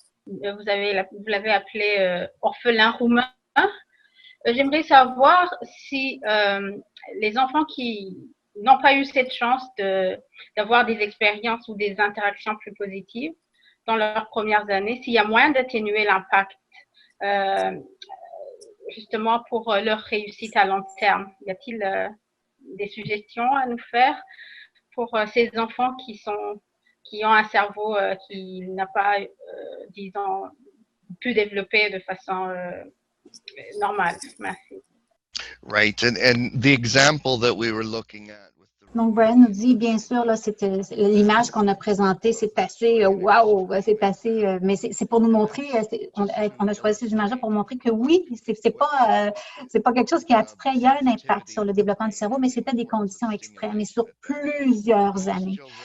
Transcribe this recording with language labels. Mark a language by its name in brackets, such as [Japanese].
[French] vous l'avez appelé orphelin roumain. J'aimerais savoir si les enfants qui n'ont pas eu cette chance d'avoir des expériences ou des interactions plus positives dans leurs premières années, s'il y a moyen d'atténuer l'impact justement pour leur réussite à long terme. Y a-t-il des suggestions à nous faire pour ces enfants qui ont un cerveau qui n'a pas, disons, pu développer de façon normale? Merci. [English] Right, and the example that we were looking at with the... [French] Donc, Brian nous dit, bien sûr, là, l'image qu'on a présentée, c'est assez, wow, c'est assez, mais c'est pour nous montrer, on a choisi ces images-là pour montrer que oui, c'est pas quelque chose qui est abstrait. Il y a un impact sur le développement du cerveau, mais c'était des conditions extrêmes et sur plusieurs années.